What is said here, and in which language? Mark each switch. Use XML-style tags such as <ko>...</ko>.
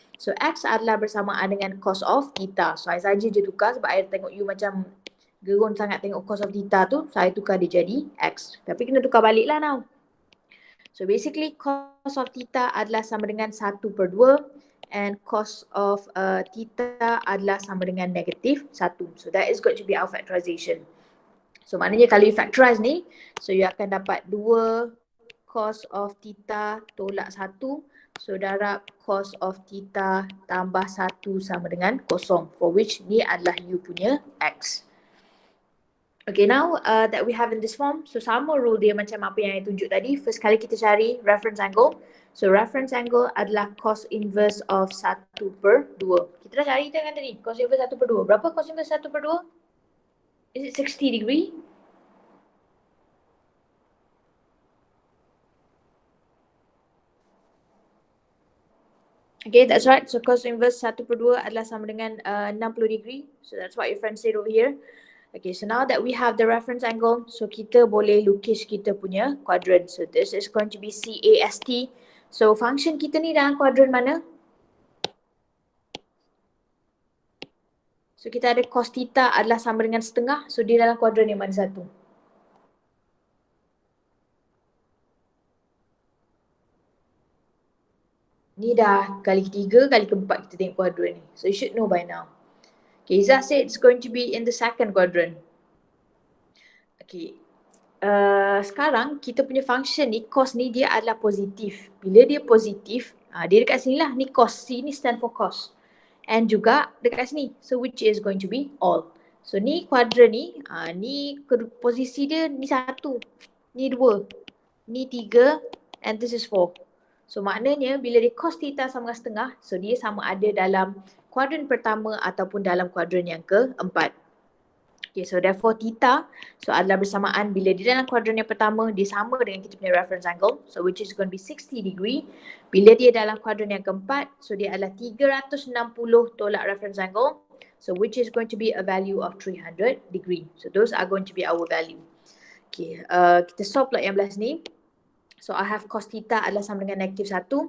<ms>So X adalah bersamaan dengan cos of theta. So I saja je tukar sebab I tengok you macam gerun sangat tengok cos of theta tu, saya tukar dia jadi X. Tapi kena tukar balik lah now. So basically cos of theta adalah sama dengan 1/2 and cos of theta adalah sama dengan negatif 1.</ms> <en>So that is going to be our factorization.</en> <ms>So maknanya kalau you factorize ni, so you akan dapat 2 cos of theta tolak 1. So darab cos of theta tambah 1 sama dengan 0. For which ni adalah you punya X.</ms> <en>Okay, now that we have in this form,</en> <ms>so sama rule dia macam apa yang saya tunjuk tadi. First kali kita cari reference angle. So reference angle adalah cos inverse of 1/2. Kita dah cari kan tadi, cos inverse 1/2. Berapa cos inverse 1/2?</ms> <en>Is it 60 degree? Okay, that's right.</en> <ms>So cos inverse 1/2 adalah sama dengan 60 degree.</ms> <en>So that's what your friend said over here. Okay, so now that we have the reference angle,</en> <ms>so kita boleh lukis kita punya quadrant.</ms> <en>So this is going to be CAST.</en> <ms>So function kita ni dalam quadrant mana? So kita ada cos theta adalah sama dengan setengah. So dia dalam quadrant yang mana satu? Ni dah kali ketiga, kali keempat kita tengok quadrant ni.</ms> <en>So you should know by now. Okay, Izzah said it's going to be in the second quadrant. Okay.</en> <ms>Sekarang kita punya function ni, cos ni dia adalah positif. Bila dia positif, dia dekat sini lah. Ni cos, C ni stand for cos. And juga dekat sini.</ms> <en>So which is going to be all.</en> <ms>So ni quadrant ni, ni posisi dia ni 1. Ni 2. Ni 3. And this is 4. So maknanya bila dia cos theta sama dengan setengah, so dia sama ada dalam kuadran pertama ataupun dalam kuadran yang keempat. Okay, so therefore theta so adalah bersamaan bila dia dalam kuadran yang pertama, dia sama dengan kita punya reference angle.</ms> <en>So which is going to be 60 degree.</en> <ms>Bila dia dalam kuadran yang keempat, so dia adalah 360 tolak reference angle.</ms> <en>So which is going to be a value of 300 degree. So those are going to be our value.</en> <ms>Okay, kita solve pula yang belah sini. So I have cos theta adalah sama dengan negatif 1.</ms>